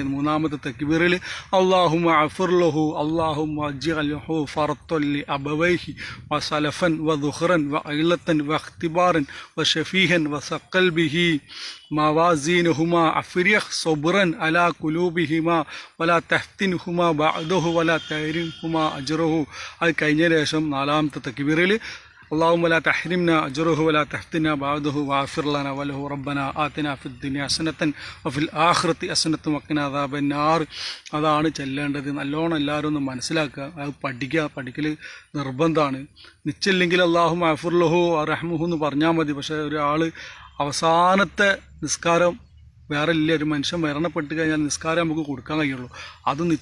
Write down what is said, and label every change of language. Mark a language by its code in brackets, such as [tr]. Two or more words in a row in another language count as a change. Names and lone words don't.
[ml] 3-ാമത്തെ തക്ബീറിൽ [ar] اللهم اغفر له اللهم اجعله فرطا لأبويه وسلفا وذخرا وعظة واعتبارا وشفيعا وثقل به موازينهما وأفرغ صبرا على قلوبهما ولا تفتنهما بعده ولا تحرمهما أجره. [ml] അത് കഴിഞ്ഞ ശേഷം 4-ാമത്തെ തക്ബീറിൽ [ar] اللهم لا تحرمنا أجره ولا تفتنا بعده واغفر لنا وله ربنا آتنا في الدنيا حسنة وفي الآخرة حسنة وقنا عذاب النار. [ml] അതാണ് ചെല്ലേണ്ടത്. നല്ലോണം എല്ലാവരും ഒന്ന് മനസ്സിലാക്കുക. അത് പഠിക്കൽ നിർബന്ധമാണ്. നിശ്ചയില്ലെങ്കിൽ [ar] اللهم اغفر له وارحمه [ml] എന്ന് പറഞ്ഞാൽ മതി. പക്ഷേ ഒരാൾ അവസാനത്തെ നിസ്കാരം വേറെ ഇല്ല. ഒരു മനുഷ്യൻ മരണപ്പെട്ട് കഴിഞ്ഞാൽ നിസ്കാരം നമുക്ക് കൊടുക്കാൻ കഴിയുള്ളൂ.